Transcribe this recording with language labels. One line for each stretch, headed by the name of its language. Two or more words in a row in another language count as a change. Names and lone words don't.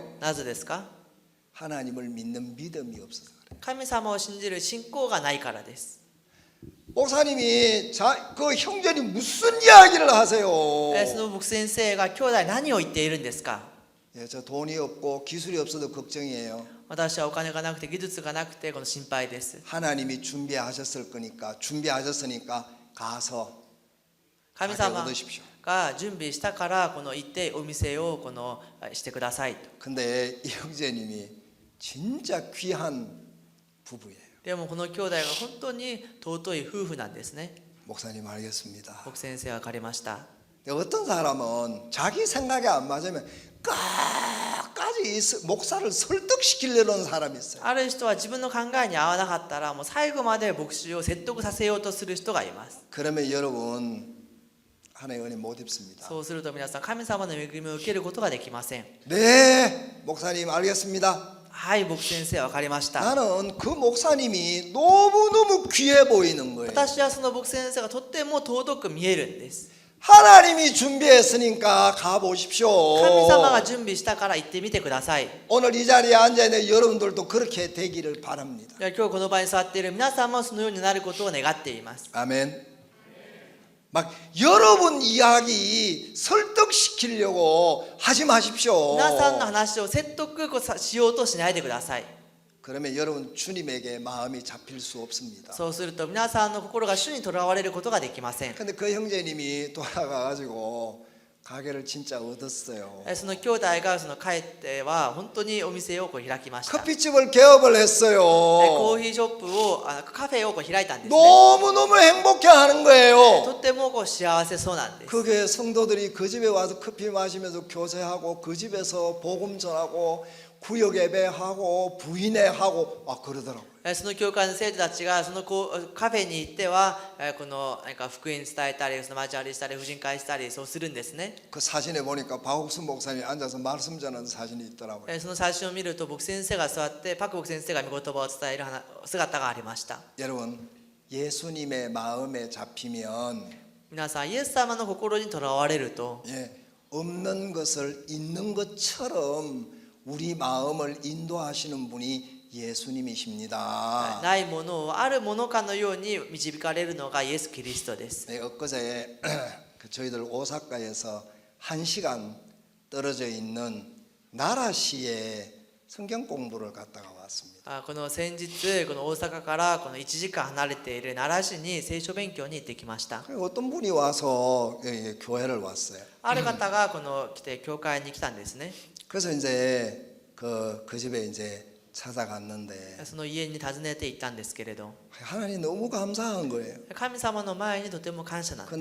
Japanese: なぜですか。
Korean: 하나님을 믿는 믿음이 없어서 그래요.
Japanese: 神様を信じる信仰がないからです。
Korean: 목사님이 그 형제니 무슨 이야기를 하세요?
Japanese: その牧師先生が兄弟何を言っているんですか。
Korean: 예, 저 돈이 없고 기술이 없어도 걱정이에요.
Japanese: 私はお金がなくて技術がなくてこの心配です。
Korean: 하나님이 준비하셨으니까 가서
Japanese: 神
Korean: 가게
Japanese: 様
Korean: 얻으십시오.
Japanese: が準備したからこの行ってお店をこのしてくださいと。
Korean: 근데 이 형제님이 진짜 귀한 부부예요.
Japanese: でもこの兄弟が本当に尊い夫婦なんですね。
Korean: 목사님 알겠습니다.
Japanese: 牧師先生は分かりました。
Korean: 어떤 사람은 자기 생각에 안 맞으면 끝까지 목사를 설득시키려는 사람이 있어요.
Japanese: ある人は自分の考えに合わなかったらもう最後まで牧師を説得させようとする人がいます。
Korean: 그러면 여러분 하나님의 은혜 못 입습니다.
Japanese: そうすると皆さん神様の恵みを受けることができません。
Korean: 네, 목사님 알겠습니다.
Japanese: はい、牧師先生分かりました。
Korean: 나는 그 목사님이 너무너무 귀해 보이는 거예요.
Japanese: 私はその牧師先生がとっても尊く見えるんです。
Korean: 하나님이 준비했으니까 가보십시오.
Japanese: 神様が準備したから行ってみてください。
Korean: 오늘 이 자리에 앉아있는 여러분들도 그렇게 되기를 바랍니다.
Japanese: 今日この場に座っている皆さんもそのようになることを願っています。
Korean: 아멘. 막 여러분 이야기 설득시키려고 하지 마십시오.
Japanese: 皆さんの話を説得しようとしないでください。
Korean: 그러면 여러분 주님에게 마음이 잡힐 수 없습니다.
Japanese: そうすると皆さんの心が主にとらわれることができません。
Korean: 근데 그 형제님이 돌아가가지고 가게를 진짜 얻었어요.
Japanese: その兄弟が帰っては本当にお店を開きました。
Korean: 커피집을 개업을
Japanese: コ
Korean: 했어요.
Japanese: ーヒーショップをカフェを開いたんですね。
Korean: 너무너무 행복해하는
Japanese: と
Korean: 거예요.
Japanese: っても幸せそうなんです。
Korean: 그 교회 성도들이 그 집에 와서 커피 마시면서 교제하고 그 집에서 복음 전하고 구역 예배하고 부인회하고 그러더라고요.
Japanese: その教会の生徒たちがそのカフェに行ってはこのなんか福音伝えたり、その交わりしたり、婦人会したり、そうするんですね。
Korean: 그 사진에 보니까 박옥순 목사님이 앉아서 말씀 전하는 사진이 있더라고요.
Japanese: その写真を見ると牧先生が座ってパク牧先生が御言葉を伝える姿がありました。
Korean: 여러분 예수님의 마음에 잡히면
Japanese: 皆さんイエス様の心にとらわれると
Korean: 없는 것을 있는 것처럼 우리 마음을 인도하시는 분이 예수님이십니다.
Japanese: ないものをあるものかのように導かれるのがイエス・キリストです。
Korean: 네, 엊그제 저희들 오사카에서 1시간 떨어져 있는 나라시에 성경 공부를 갔다가 왔습니다.
Japanese: この先日この大阪からこの1時間離れている奈良市に聖書勉強に行ってきました。
Korean: 어떤 분이 와서 교회를 왔어요.
Japanese: ある方がこの来て教会に来たんですね。
Korean: 그래서 이제 그 집에 이제 찾아갔는데
Japanese: その家に訪ねて行ったんですけれど、
Korean: 하나님 너무 감사한 거예요.
Japanese: 神様の前にとても感謝なんです。